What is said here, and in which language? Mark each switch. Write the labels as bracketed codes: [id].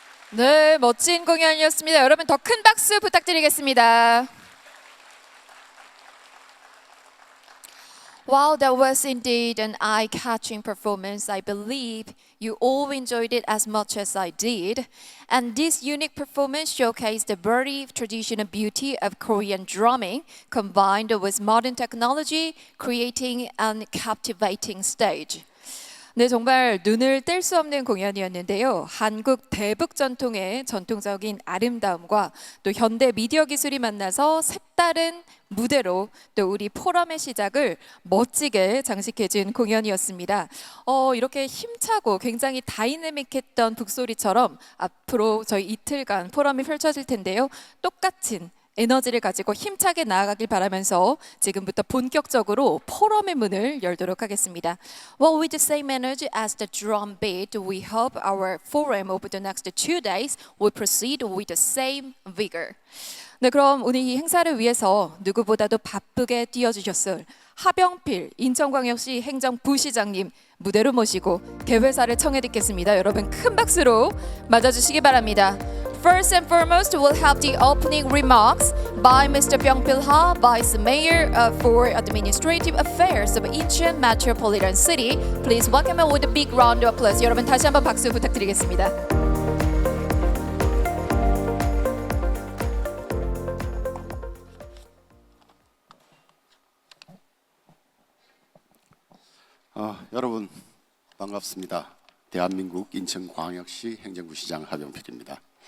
[ko] 네, 멋진 공연이었습니다. 여러분 더 큰 박수 부탁드리겠습니다. [en] Wow, that was indeed an eye-catching performance. I believe you all enjoyed it as much as I did. And this unique performance showcased the very traditional beauty of Korean drumming combined with modern technology, creating an captivating stage. [ko] 네, 정말 눈을 뗄 수 없는 공연이었는데요. 한국 대북 전통의 전통적인 아름다움과 또 현대 미디어 기술이 만나서 색다른 무대로 또 우리 포럼의 시작을 멋지게 장식해준 공연이었습니다. 이렇게 힘차고 굉장히 다이내믹했던 북소리처럼 앞으로 저희 이틀간 포럼이 펼쳐질 텐데요. 똑같은 에너지를 가지고 힘차게 나아가길 바라면서 지금부터 본격적으로 포럼의 문을 열도록 하겠습니다. [en] Well, with the same energy as the drum beat, we hope our forum over the next 2 days will proceed with the same vigor. [ko] 네, 그럼 오늘 이 행사를 위해서 누구보다도 바쁘게 뛰어주셨을 하병필 인천광역시 행정부시장님 무대로 모시고 개회사를 청해 듣겠습니다. 여러분 큰 박수로 맞아주시기 바랍니다. [en] First and foremost, we'll have the opening remarks by Mr. Byung-pil Ha, Vice Mayor for Administrative Affairs of Incheon Metropolitan City. Please welcome him with a big round of applause. [ko] 여러분 다시 한번 박수 부탁드리겠습니다. 여러분 반갑습니다. 대한민국 인천광역시 행정부시장 하병필입니다.